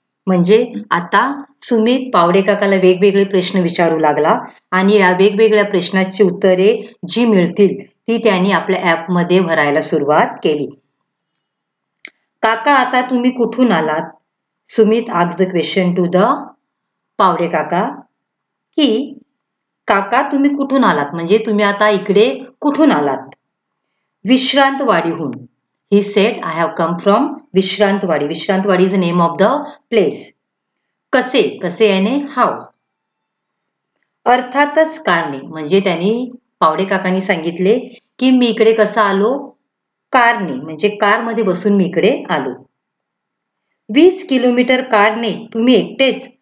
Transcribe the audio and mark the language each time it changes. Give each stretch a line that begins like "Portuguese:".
Marathi: म्हणजे आता सुमित पावडे काकाला वेगवेगळे प्रश्न विचारू लागला आणि या वेगवेगळ्या प्रश्नाची उत्तरे जी मिळतील ती त्यांनी आपल्या ॲपमध्ये भरायला सुरुवात केली. काका, आता तुम्ही कुठून आलात? Sumit
English: asked the question to the
Marathi: Pawde काका, की काका तुम्ही कुठून आलात? म्हणजे तुम्ही आता इकडे कुठून आलात? विश्रांतवाडीहून.
English: He said, I have come from Vishrantwadi. Vishrantwadi is the name of the place.
Marathi: कसे याने how. अर्थातच कारने. म्हणजे त्यांनी पावडे काकांनी सांगितले की मी इकडे कसा आलो? कारने. म्हणजे कारमध्ये बसून मी इकडे आलो. 20 किलोमीटर कारने तुम्ही एकटेच?